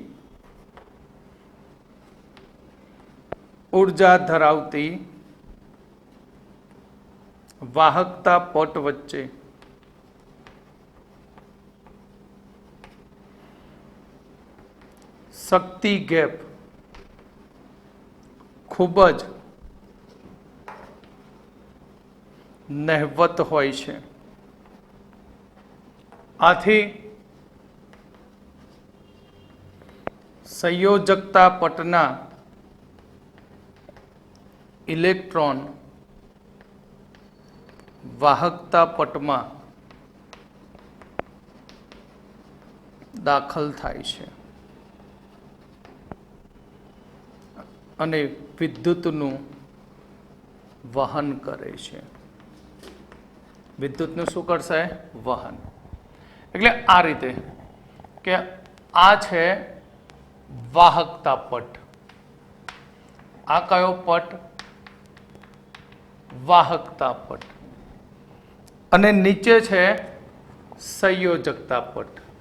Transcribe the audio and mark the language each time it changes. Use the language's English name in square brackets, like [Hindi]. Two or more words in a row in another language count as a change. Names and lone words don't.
[Gujarati] ઊર્જા ધરાવતી વાહકતા પટ વચ્ચે શક્તિ ગૅપ ખૂબજ નહિવત હોય છે। આથી સંયોજકતા પટના ઇલેક્ટ્રૉન વાહકતા પટમાં દાખલ થાય છે અને વિદ્યુતનું વહન કરે છે। વિદ્યુતનું શું કરશે? વહન। એટલે આ રીતે કે આ છે વાહકતા પટ, આ કયો પટ? વાહકતા પટ, અને નીચે છે સંયોજકતા પટ।